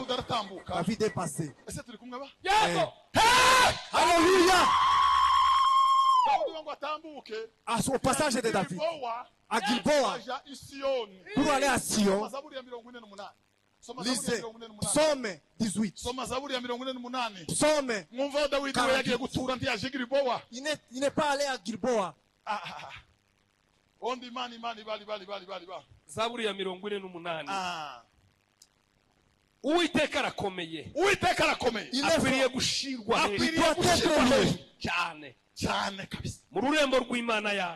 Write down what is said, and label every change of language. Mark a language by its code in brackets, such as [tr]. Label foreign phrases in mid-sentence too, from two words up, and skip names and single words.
[fr] David est passé. Alléluia. Au passage de David, à Gilboa, pour aller à Sion, Lisez Psaume 18. [rw] soma zaburi ya 48 [fr] Psaume. [rw] mwumva Dawidi we yagiye gutura ntiyaje Gilboa. [fr] Il n'est pas allé à Gilboa. Ondi mani bali. [rw] zaburi ya 48 Uwiteka arakomeye akwiriye gushirwa cyane kabisa mu rurembo rw'Imana yacu